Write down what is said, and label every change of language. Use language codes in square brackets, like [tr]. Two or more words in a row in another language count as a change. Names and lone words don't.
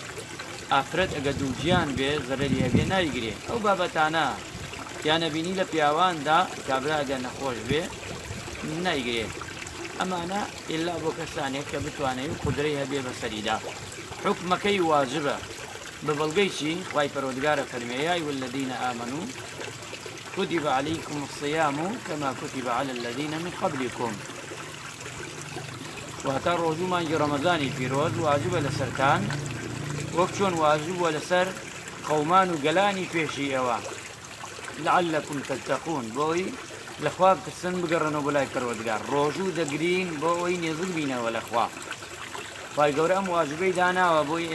[ckb] ئافرەت ئەگە دووجیان بێ زەرەری هەبێ نایگرێت. ئەو بابەتانە یانەبینی لە پیاواندا کابرا ئەگەر نەخۆش بێ نایگرێت. ئەمانە ئێلا بۆ کەسانێک کە بتوانێت و قودرەی هەبێ بەسەریدا. حکمەکەی واجبە ببەڵگەی چی؟ خوای پەروەردگارە فەرمێ [ar] یا ئەیها الذین آمنوا كتب عليكم الصيام كما كتب على الذين من قبلكم. [ckb] وهتا ڕۆژوو مانگی ڕەمەزانی پیرۆز واجبە لەسەرتان وەک چۆن واجبووە لەسەر قەومان و گەلانی پێشی ئەوە [ar] لعلكم تتقون [ckb] بۆی لەخوا بترسن بگەڕنەوە بۆ لای پەروەردگار ڕۆژوو دەگرین بۆ ئەوەی نێزک بینەوە لەخوا خی گەورە ئەم واژبەی داناوە بۆی